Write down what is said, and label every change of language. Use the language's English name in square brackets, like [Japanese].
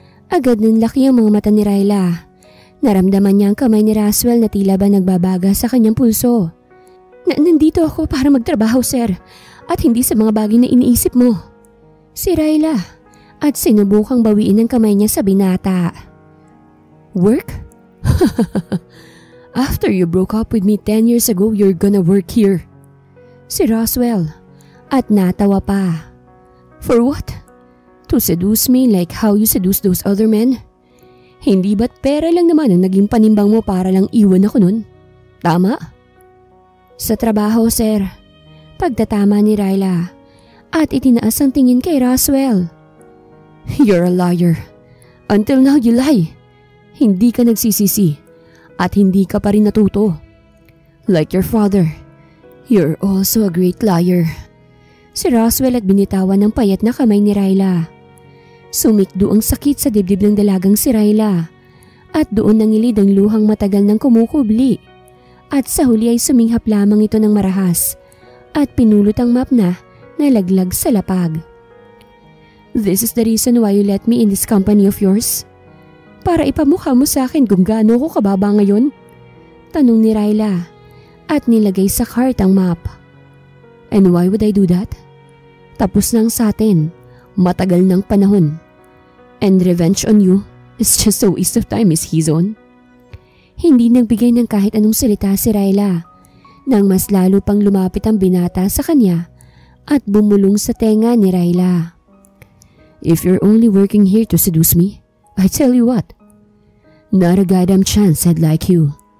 [Filipino] Agad nanlaki ang mga mata ni Ryla. Naramdaman niya ang kamay ni Roswell na tila ba nagbabaga sa kanyang pulso. Nandito ako para magtrabaho, sir, at hindi sa mga bagay na iniisip mo. Si Ryla at sinubukang bawiin ang kamay niya sa binata. [English] Work? After you broke up with me 10 years ago, you're gonna work here. [Filipino] Si Roswell at natawa pa. [English] For what? To seduce me like how you seduce those other men? [Filipino] Hindi ba't pera lang naman ang naging panimbang mo para lang iwan ako nun? Tama? Sa trabaho, sir. Pagtatama ni Ryla at itinaas ang tingin kay Roswell. [English] You're a liar. Until now you lie. [Filipino] Hindi ka nagsisisi at hindi ka pa rin natuto. [English] Like your father, you're also a great liar. [Filipino] Si Roswell at binitawan ng payat na kamay ni Ryla. Sumikdo ang sakit sa dibdib ng dalagang si Ryla at doon nangilid ang luhang matagal ng kumukubli at sa huli ay suminghap lamang ito ng marahas at pinulot ang map na nalaglag sa lapag. [English] This is the reason why you let me in this company of yours? [Filipino] Para ipamukha mo sa akin kung gaano ko kababa ngayon? Tanong ni Ryla at nilagay sa cart ang map. [English] And why would I do that? [Filipino] Tapos lang sa atin. Matagal ng panahon. [English] And revenge on you is just a waste of time, Miss Hizon. [Filipino] Hindi nagbigay ng kahit anong salita si Ryla nang mas lalo pang lumapit ang binata sa kanya at bumulong sa tenga ni Ryla. [English] If you're only working here to seduce me, I tell you what, not a goddamn chance I'd like you.